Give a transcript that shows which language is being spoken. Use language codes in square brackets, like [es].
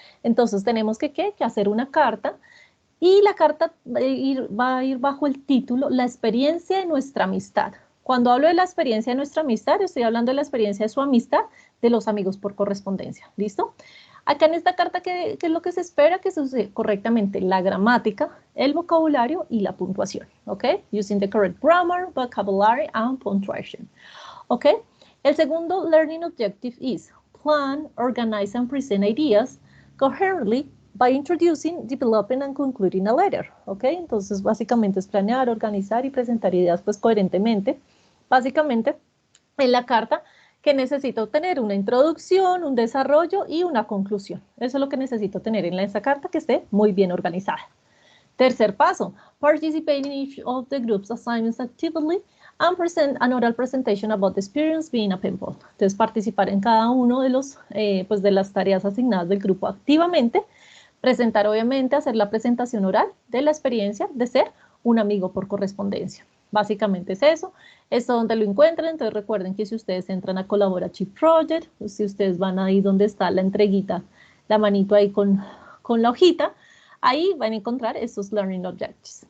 [es] Entonces, tenemos que hacer una carta, y la carta va a ir bajo el título La experiencia de nuestra amistad. Cuando hablo de la experiencia de nuestra amistad, estoy hablando de la experiencia de su amistad, de los amigos por correspondencia. ¿Listo? Acá en esta carta, ¿qué es lo que se espera? Que se use correctamente la gramática, el vocabulario y la puntuación. [en] ¿Ok? Using the correct grammar, vocabulary, and punctuation. ¿Ok? [es] El segundo [en] learning objective is plan, organize, and present ideas coherently by introducing, developing, and concluding a letter. [es] ¿Ok? Entonces, básicamente es planear, organizar y presentar ideas pues coherentemente. Básicamente, en la carta, que necesito tener una introducción, un desarrollo y una conclusión. Eso es lo que necesito tener en esa carta, que esté muy bien organizada. Tercer paso, [en] participate in each of the group's assignments actively and present an oral presentation about the experience being a pen pal. [es] Entonces, participar en cada uno de los, pues de las tareas asignadas del grupo activamente, presentar obviamente, hacer la presentación oral de la experiencia de ser un amigo por correspondencia. Básicamente es eso. Esto donde lo encuentran. Entonces recuerden que si ustedes entran a Collaborative Project, pues si ustedes van ahí donde está la entreguita, la manito ahí con la hojita, ahí van a encontrar estos Learning Objectives.